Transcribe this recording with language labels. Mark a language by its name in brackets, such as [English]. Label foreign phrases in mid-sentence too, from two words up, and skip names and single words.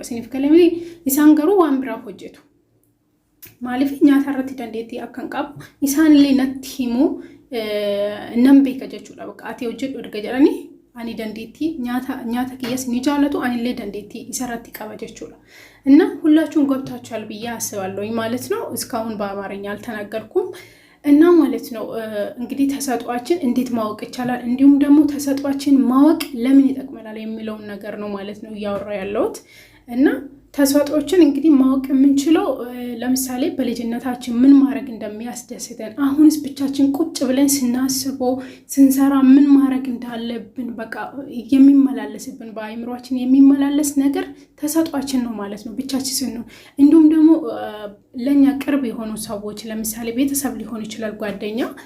[Oromo] Isiniif galee miti isaan garuu waan biraa hojjetu. Maaliif nyaata irratti dandeettii akka hin qabu isaanillee natti himuu nan beeka jechuudha. Bakka ati hojjedhu erga jedhanii ani dandeettii nyaata kiyyas ni jaalatu anillee dandeettii isarratti qaba jechuudha. [Amharic] እና ሁላችሁም ገብታችኋል ብዬ አስባለሁ ማለት ነው። እስካሁን በአማርኛ አልተናገርኩም እና ማለት ነው እንግዲህ ተሰጧችን እንዴት ማወቅ ይቻላል እንዲሁም ደግሞ ተሰጧችን ማወቅ ለምን ይጠቅመናል የሚለውን ነገር ነው ማለት ነው ያወራ ያለሁት እና ተሰጧችን እንግዲህ ማወቅ የምንችለው ለምሳሌ በልጅነታችን ምን ማድረግ እንደሚያስደስተን አሁንስ ብቻችን ቁጭ ብለን ስናስበው ስንሰራ ምን ማድረግ እንዳለብን በቃ የሚመላለስብን በአይምሮአችን የሚመላለስ ነገር ተሰጧችን ነው ማለት ነው ብቻችን ስንሆን እንዲሁም ደግሞ ለኛ ቅርብ የሆኑ ሰዎች ለምሳሌ ቤተሰብ ሊሆን ይችላል ጓደኛ